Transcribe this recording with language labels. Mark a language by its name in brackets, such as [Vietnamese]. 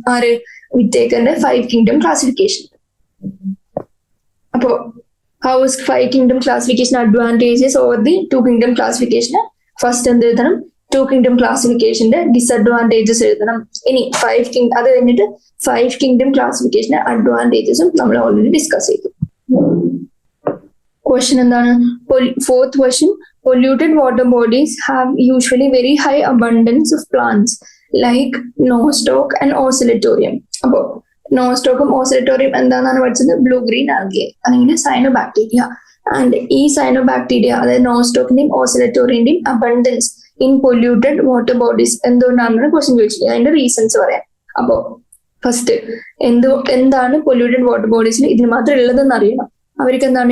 [Malayalam] ആര്? വിറ്റേക്കറിന്റെ 5 kingdom classification. [English] അപ്പോ how is 5 kingdom classification advantages over the 2 kingdom classification? [Malayalam] First എന്ത് എഴുതണം? 2 kingdom classificationന്റെ ഡിസഡ്വാൻറ്റേജസ് എഴുതണം. ഇനി 5 അത് കഴിഞ്ഞിട്ട് 5 kingdom classification അഡ്വാൻറ്റേജസും നമ്മൾ ഓൾറെഡി ഡിസ്കസ് ചെയ്തു. ക്വസ്റ്റ്യൻ എന്താണ്? [English] Fourth question, polluted water bodies have usually very high abundance of plants like nostoc and oscillatorum. [Malayalam] അപ്പോ നോസ്റ്റോക്കും ഓസിലേറ്റോറിയം എന്താണെന്നാണ് പഠിച്ചത്? ബ്ലൂ ഗ്രീൻ ആൽഗെ അല്ലെങ്കിൽ സൈനോബാക്ടീരിയ. ആൻഡ് ഈ സൈനോബാക്ടീരിയ അതായത് നോസ്റ്റോക്കിന്റെയും ഓസിലേറ്റോറിയന്റെയും [English] abundance in polluted water bodies [Malayalam] എന്തുകൊണ്ടാണെന്ന് ക്വസ്റ്റ്യൻ ചോദിച്ചത്. അതിന്റെ റീസൺസ് പറയാം. അപ്പോ ഫസ്റ്റ് എന്താണ് പൊല്യൂട്ടഡ് വാട്ടർ ബോഡീസിൽ ഇതിന് മാത്രം ഉള്ളതെന്ന് അറിയണം. അവർക്ക് എന്താണ്?